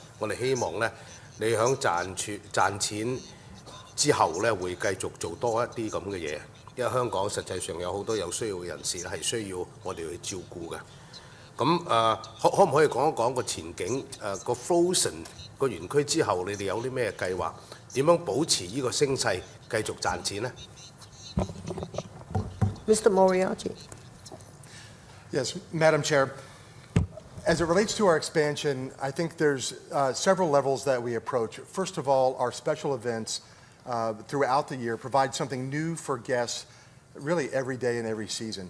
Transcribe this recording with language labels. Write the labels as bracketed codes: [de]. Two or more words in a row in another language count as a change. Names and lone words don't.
[yue] 我哋希望呢，你響賺錢之後呢，會繼續做多一啲咁嘅嘢，因為香港實際上有好多有需要嘅人士係需要我哋去照顧嘅。咁可唔可以講一講個前景？個 Frozen 個園區之後，你哋有啲咩計劃？點樣保持呢個聲勢，繼續賺錢呢？ [en] Mr. Moriarty. Yes, Madam Chair. As it relates to our expansion, I think there's several levels that we approach. First of all, our special events throughout the year provide something new for guests really every day and every season.